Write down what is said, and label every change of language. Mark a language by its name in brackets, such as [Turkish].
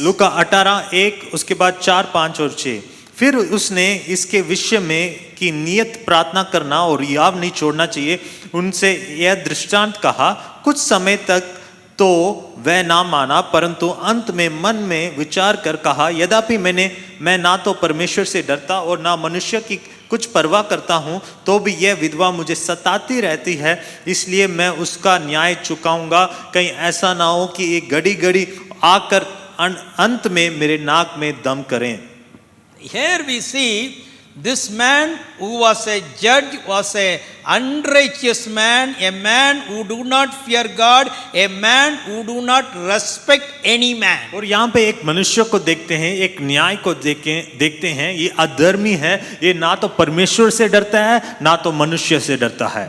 [Hindi] लूका 18:1, उसके बाद 4, 5 और 6। फिर उसने इसके विषय में कि नियत प्रार्थना करना और याव नहीं छोड़ना चाहिए, उनसे यह दृष्टांत कहा। कुछ समय तक तो वह ना माना, परंतु अंत में मन में विचार कर कहा, यद्यपि मैं ना तो परमेश्वर से डरता और ना मनुष्य की कुछ परवाह करता हूँ, तो भी यह विधवा मुझे सताती रहती है, इसलिए मैं उसका न्याय चुकाऊंगा। कहीं ऐसा ना हो कि एक घड़ी घड़ी आकर अंत में मेरे नाक में दम करें। [English] Here we see this man who was a judge was a unrighteous man who do not fear God, a man who do not respect any man. [Hindi] और यहाँ पे एक मनुष्य को देखते हैं, एक न्याय को देखते हैं, ये अधर्मी है, ये ना तो परमेश्वर से डरता है ना तो मनुष्य से डरता है।